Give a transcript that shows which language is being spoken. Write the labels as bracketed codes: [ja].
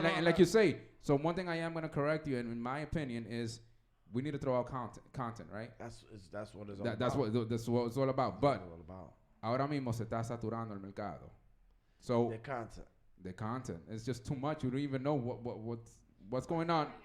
[en] and like you say, so one thing I am gonna correct you, and in my opinion, is we need to throw out content, right? That's what it's all about. That's what it's all about. [es] But ahora mismo se está saturando el mercado. [en] So the content. It's just too much. You don't even know what's going on.